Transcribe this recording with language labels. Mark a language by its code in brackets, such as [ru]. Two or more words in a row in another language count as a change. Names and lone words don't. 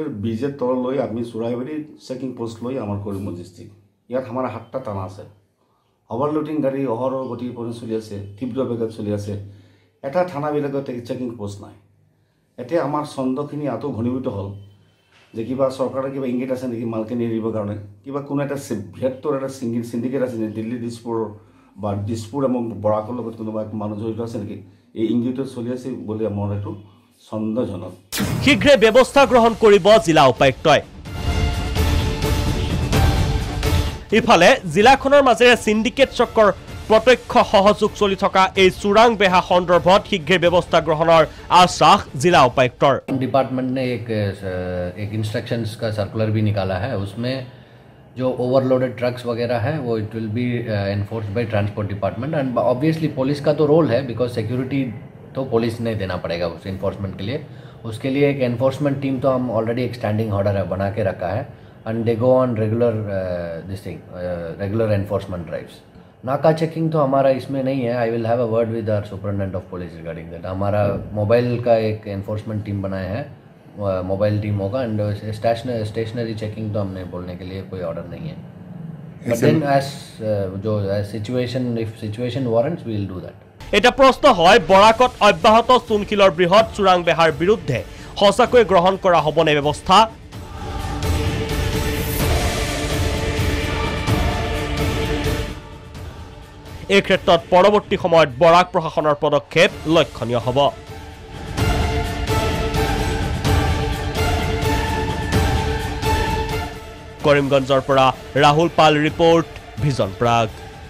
[as] ব্রিজের তললৈ আমি চুরাইবাড়ি চেকিং পোস্ট লৈ আমার কৰিমগঞ্জ ডিস্ট্রিক্ট ইয়াত আমার 7টা থানা আছে ওভারলোডিং গাড়ি অহরহ গতি করে চলি আছে তীব্র বেগত চলি আছে এটা থানাবিলাকত চেকিং পোস্ট নাই এতিয়া আমার ছন্দখিনি আতো ঘনীভূত হল যে কিবা চৰকাৰৰ কিবা ইংগিত আছে নেকি মালখিনি এৰিবৰ কাৰণে কিবা কোনো এটা বৃহত্তৰ এটা সিন্ডিকেট আছে নেকি দিল্লী দিছপুৰ বা দিছপুৰ এবং বৰাকৰ লগত কোনোবা মানুহ জড়িত আছে নেকি এই ইংগিতত চলি আছে বুলি মোৰ এইটো সন্দেহজনক শীঘ্ৰে ব্যৱস্থা গ্ৰহণ কৰিব জিলা উপায়ুক্তই ইফালে জিলাখনৰ মাজেৰে সিন্ডিকেট চক্ৰৰ প্ৰত্যক্ষ সহযোগ চলি থকা এই চুৰাং বেহা সন্দৰ্ভত শীঘ্ৰে ব্যৱস্থা গ্ৰহণৰ আশ্বাস জিলা উপায়ুক্তৰ [hi] डिपार्टमेंट ने एक इंस्ट्रक्शंस का सर्कुलर भी निकाला है उसमें जो [en] overloaded trucks [hi] वगैरह है वो [en] it will be enforced by transport department and obviously [hi] पुलिस का तो रोल है बिकॉज सिक्योरिटी तो पुलिस ने देना पड़ेगा उस इन्फोर्समेंट के लिए उसके लिए एक [en] enforcement team [hi] तो हम ऑलरेडी एक [en] standing order [hi] है बना के रखा है [en] and they go on regular regular enforcement drives naka checking [hi] तो हमारा इसमें नहीं है [en] I will have a word with our superintendent of police regarding that [hi] हमारा मोबाइल का एक [en] enforcement team [hi] बनाया है [en] mobile team होगा and stationary checking [hi] तो हमने बोलने के लिए कोई ऑर्डर नहीं है [en] but then as situation warrants we will do that [as] এটা প্ৰশ্ন হয় বৰাকত অব্যাহত চুনশিলৰ বৃহৎ চোৰাং বেহাৰ বিৰুদ্ধে সঁচাকৈ গ্ৰহণ কৰা হ'বনে ব্যৱস্থা এই ক্ষেত্ৰত পৰৱৰ্তী সময়ত বৰাক প্ৰশাসনৰ পদক্ষেপ লক্ষণীয় হ'ব কৰিমগঞ্জৰ পৰা ৰাহুল পাল ৰিপোৰ্ট ভিজন প্ৰাগ